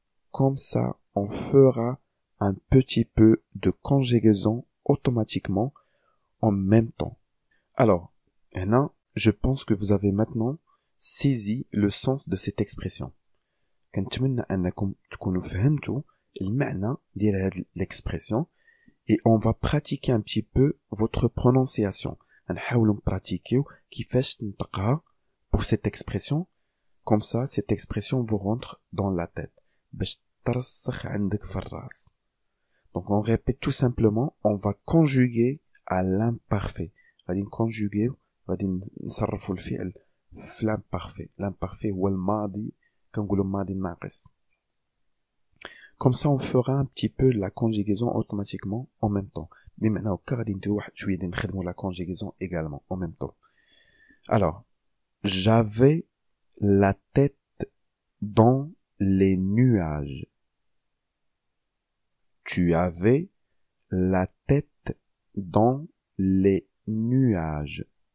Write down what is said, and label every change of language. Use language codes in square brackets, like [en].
[fr] Comme ça, on fera un petit peu de conjugaison automatiquement en même temps. Alors, maintenant, je pense que vous avez maintenant saisi le sens de cette expression. [ar] كنتمنى أنكم تكونوا فهمتوا المعنى ديال هذه [fr] l'expression et on va pratiquer un petit peu votre prononciation. [ar] نحاولوا نبراتيكيو كيفاش نطقها [fr] pour cette expression. Comme ça, cette expression vous rentre dans la tête. [ar] باش ترسخ عندك في الراس. [fr] Donc on répète tout simplement, on va conjuguer à l'imparfait. [ar] غادي نكونجوغيو غادي نصرفوا الفعل في l'imparfait. L'imparfait هو الماضي كنقولوا ماضي ناقص. [fr] Comme ça on fera un petit peu la conjugaison automatiquement en même temps. [ar] بمعنى هكا غادي نديروا واحد شويه ديال نخدموا [fr] la conjugaison également en même temps. Alors, j'avais la tête dans les nuages. Tu avais la tête dans les nuages.